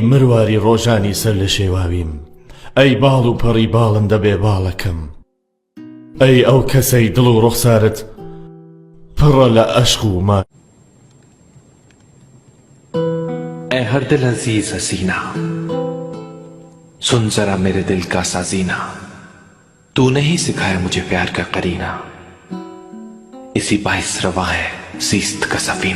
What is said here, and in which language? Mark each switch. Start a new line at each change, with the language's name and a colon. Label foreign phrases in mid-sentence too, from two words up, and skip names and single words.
Central Kurdish: مرواری ڕۆژانی سەر لە شێواویم، ئەی باڵ و پەڕی باڵم دەبێ باڵەکەم، ئەی ئەو کەسەی دڵ و ڕوخسارت پڕە لە عەشق و ما.
Hindi: ऐ हर दिल अजीज हसीना, सुन जरा मेरे दिल का साजीना, तूने ही सिखाया मुझे प्यार का करीना, इसी बाइस रवा है सीस्त का सफीना।